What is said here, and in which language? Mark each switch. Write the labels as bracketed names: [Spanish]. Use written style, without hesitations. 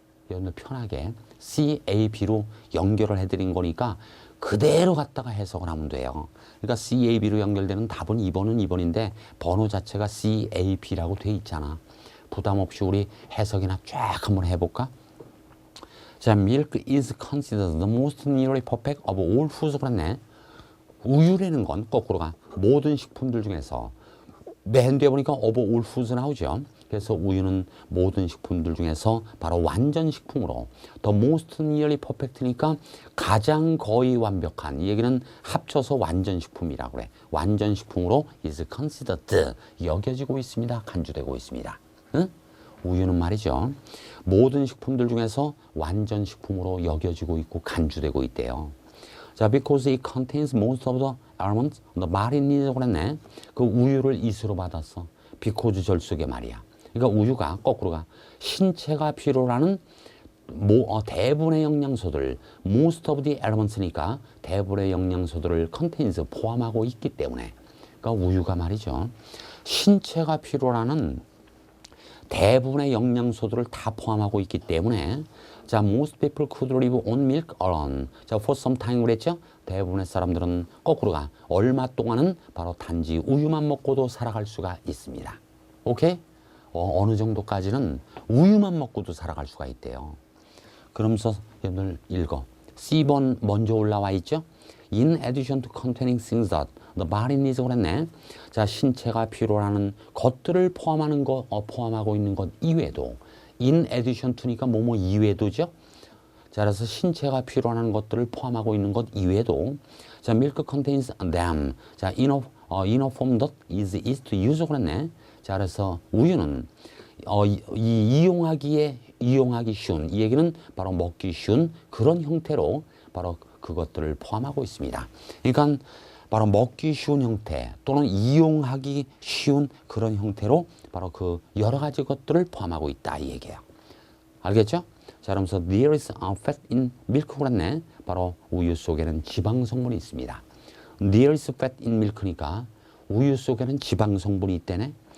[Korean] 여러분들 편하게 C, A, B로 연결을 해드린 거니까 그대로 갖다가 해석을 하면 돼요. 그러니까 C, A, B로 연결되는 답은 2번은 2번인데 번호 자체가 C, A, B라고 돼 있잖아. 부담 없이 우리 해석이나 쫙 한번 해볼까? [English] 자, milk is considered the most nearly perfect of all foods. [Korean] 그랬네. 우유라는 건 거꾸로가 모든 식품들 중에서 맨 뒤에 보니까 [English] of all foods [Korean] 나오죠. 그래서 우유는 모든 식품들 중에서 바로 완전 식품으로 [English] the most nearly perfect [Korean] 니까 가장 거의 완벽한, 이 얘기는 합쳐서 완전 식품이라고 그래. 완전 식품으로 is considered 여겨지고 있습니다. 간주되고 있습니다. 응? 우유는 말이죠. 모든 식품들 중에서 완전 식품으로 여겨지고 있고 간주되고 있대요. [English] 자, because it contains most of the elements the body needs. [Korean] 그랬네. 그 우유를 이수로 받았어. because 절속의 말이야. 그러니까 우유가 거꾸로가 신체가 필요로 하는 대부분의 영양소들, [English] most of the elements [Korean] 니까 대부분의 영양소들을 contains 포함하고 있기 때문에, 그러니까 우유가 말이죠. 신체가 필요로 하는 대부분의 영양소들을 다 포함하고 있기 때문에, 자, [English] most people could live on milk alone. 자, for some time [Korean] 그랬죠? 대부분의 사람들은 거꾸로가 얼마 동안은 바로 단지 우유만 먹고도 살아갈 수가 있습니다. 오케이? 어느 정도까지는 우유만 먹고도 살아갈 수가 있대요. 그러면서 여러분들 읽어. C번 먼저 올라와 있죠? [English] In addition to containing things that the body needs. [Korean] 그랬네. 자, 신체가 필요로 하는 것들을 포함하고 있는 것 이외에도, [English] in addition to [Korean] 니까 뭐뭐 이외에도죠. 자, 그래서 신체가 필요로 하는 것들을 포함하고 있는 것 이외에도, 자, [English] milk contains them. 자, in a form that is easy to use. [Korean] 그랬네. 자, 그래서 우유는 이용하기 쉬운, 이 얘기는 바로 먹기 쉬운 그런 형태로 바로 그것들을 포함하고 있습니다. 그러니까 바로 먹기 쉬운 형태 또는 이용하기 쉬운 그런 형태로 바로 그 여러 가지 것들을 포함하고 있다, 이 얘기예요. 알겠죠? [English] 자, 그러면서 there is fat in milk. [Korean] 그랬네. 바로 우유 속에는 지방 성분이 있습니다. [English] there is fat in milk [Korean] 니까 우유 속에는 지방 성분이 있다네.